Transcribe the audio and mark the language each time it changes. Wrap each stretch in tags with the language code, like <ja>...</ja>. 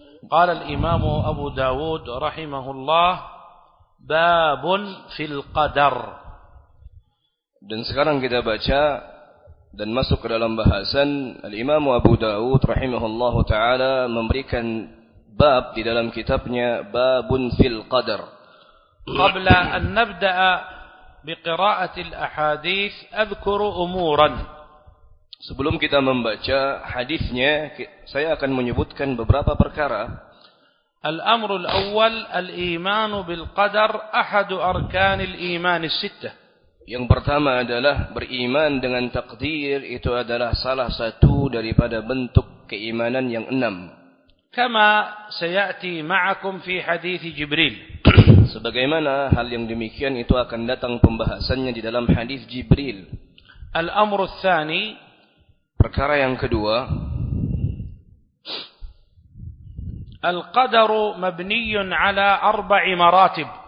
<ar>قال الإمام أبو داود رحمه الله باب في القدر.</ar> <id>Dan sekarang kita baca dan masuk ke dalam bahasan</id> <ar>الإمام أبو داود رحمه الله تعالى</ar> <id>memberikan bab di dalam kitabnya</id> <ar>باب في القدر. قبل أن نبدأ بقراءة الأحاديث أذكر أمورا.</ar> <id>Sebelum kita membaca hadisnya, saya akan menyebutkan beberapa perkara.</id> <ar>الأمر الأول الإيمان بالقدر أحد أركان الإيمان الستة.</ar> <id>Yang pertama adalah beriman dengan takdir, itu adalah salah satu daripada bentuk keimanan yang enam.</id> <ar>كما سيأتي معكم في حديث جبريل.</ar> <id>Sebagaimana hal yang demikian itu akan datang pembahasannya di dalam hadis Jibril.</id> <ar>Al-amru tsani,</ar> <id>perkara yang kedua,</id> <ar>al-qadaru mabniyun ala arba'i maratib.</ar>